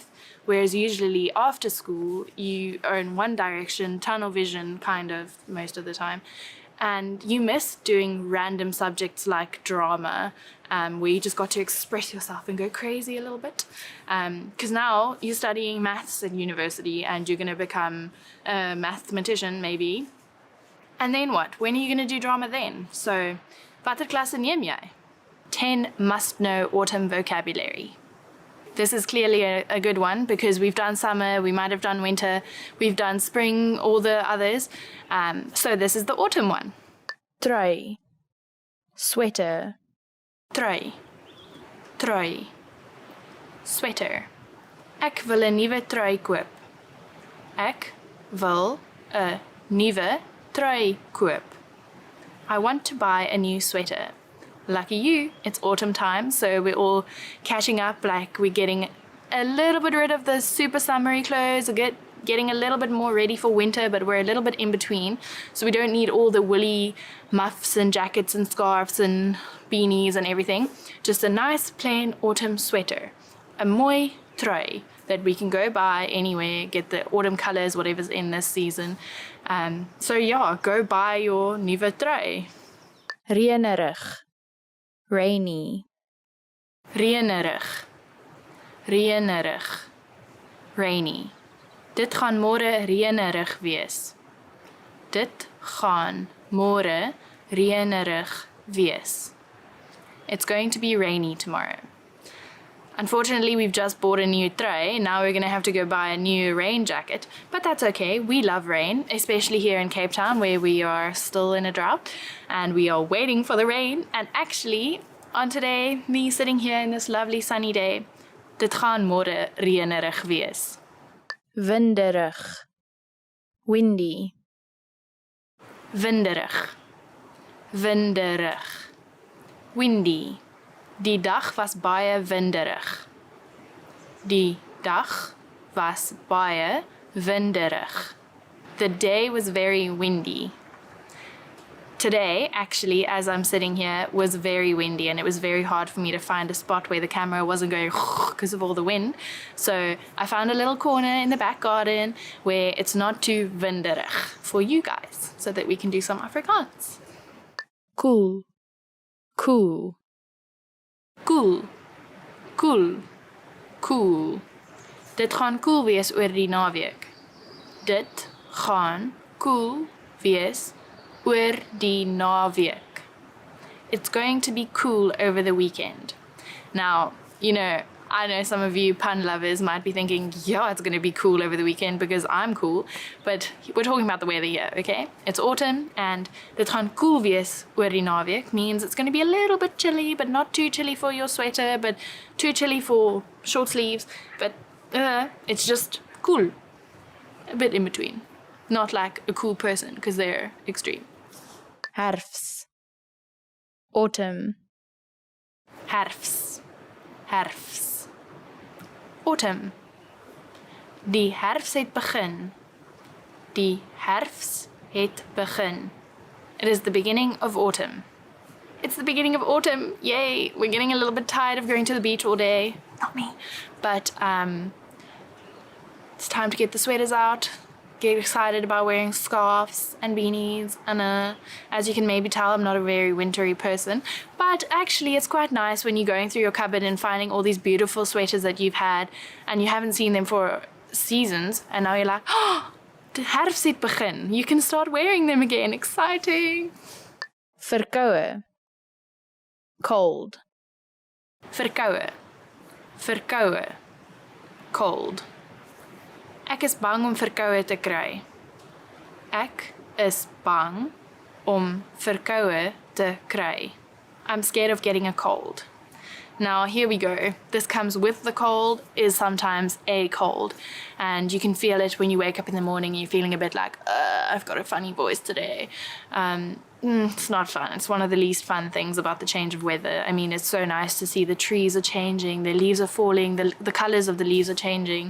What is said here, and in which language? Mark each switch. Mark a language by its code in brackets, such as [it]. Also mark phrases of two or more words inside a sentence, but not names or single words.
[en] Whereas usually after school, you are in one direction, tunnel vision kind of most of the time, and you miss doing random subjects like drama, where you just got to express yourself and go crazy a little bit. Because now you're studying maths at university and you're going to become a mathematician maybe. And then what? When are you going to do drama then? So, [af] watter klasse neem jy? [en] 10 must-know autumn vocabulary. This is clearly a good one because we've done summer, we might have done winter, we've done spring, all the others. So this is the autumn one. Trui, sweater, [af] Trui, trui, sweater. Ek wil 'n nuwe trui koop. Ek wil 'n nuwe trui koop. [en] I want to buy a new sweater. Lucky you, it's autumn time, so we're all catching up, like we're getting a little bit rid of the super summery clothes, getting a little bit more ready for winter, but we're a little bit in between, so we don't need all the woolly muffs and jackets and scarves and beanies and everything. Just a nice plain autumn sweater, a [af] mooi trui [en] that we can go buy anywhere, get the autumn colors, whatever's in this season. So yeah, go buy your [af] nuwe trui. [en] reënerig, rainy, [af] Reënerig, reënerig, rainy. Dit gaan môre reënerig wees. Dit gaan môre reënerig wees. [en] It's going to be rainy tomorrow. Unfortunately, we've just bought a new trui. Now we're going to have to go buy a new rain jacket. But that's okay. We love rain, especially here in Cape Town where we are still in a drought and we are waiting for the rain. And actually, on today, me sitting here in this lovely sunny day, [af] dit gaan môre reënerig wees. [en] winderig, windy, [af] Winderig, winderig, windy. Die dag was baie winderig. Die dag was baie winderig. [en] The day was very windy. Today, actually, as I'm sitting here, was very windy and it was very hard for me to find a spot where the camera wasn't going because of all the wind. So I found a little corner in the back garden where it's not too winderig for you guys so that we can do some Afrikaans. cool, cool, Cool, cool, cool. [af] Dit gaan cool wees oor die naweek. Dit gaan cool wees oor die naweek. [en] It's going to be cool over the weekend. Now, you know, I know some of you pun lovers might be thinking, yeah, it's going to be cool over the weekend because I'm cool. But we're talking about the weather here, okay? It's autumn and [af] dit gaan cool wees oor die naweek [en] means it's going to be a little bit chilly, but not too chilly for your sweater, but too chilly for short sleeves. But it's just cool. A bit in between. Not like a cool person because they're extreme. herfs, autumn, [af] Herfs, herfs. Autumn. Die herfs het begin. Die herfs het begin. [en] It is the beginning of autumn. It's the beginning of autumn. Yay! We're getting a little bit tired of going to the beach all day. Not me. But it's time to get the sweaters out, get excited about wearing scarves and beanies, and as you can maybe tell, I'm not a very wintry person, but actually it's quite nice when you're going through your cupboard and finding all these beautiful sweaters that you've had and you haven't seen them for seasons, and now you're like, oh, the [af] herfst het begin, [en] you can start wearing them again. Exciting. Verkoue. Cold. [af] Verkoue. Verkoue. [en] Cold. [af] Ek is bang om verkoue te kry. Ek is bang om verkoue te kry. [en] I'm scared of getting a cold. Now here we go. This comes with the cold, is sometimes a cold. And you can feel it when you wake up in the morning and you're feeling a bit like, I've got a funny voice today. It's not fun. It's one of the least fun things about the change of weather. I mean, it's so nice to see the trees are changing, the leaves are falling, the colors of the leaves are changing.